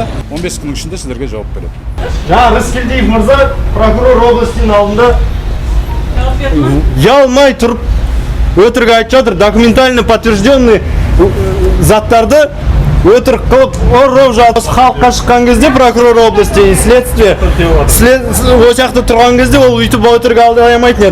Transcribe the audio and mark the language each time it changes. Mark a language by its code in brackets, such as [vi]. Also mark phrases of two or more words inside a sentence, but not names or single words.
[kk] 15 күннің ішінде сіздерге жауап береді. Жаңа Рыскелдиев мырза прокурор облыстың алдында ұялмай тұрып өтірік айтып жатыр. [ru] Документально подтвержденный [kk] заттарды өтірік қылып ұрып жатыр. Халыққа шыққан кезде [ru] прокурор области следствие, [kk] о жақта тұрған кезде ол үйтіп өтірік алдай алмайтын еді.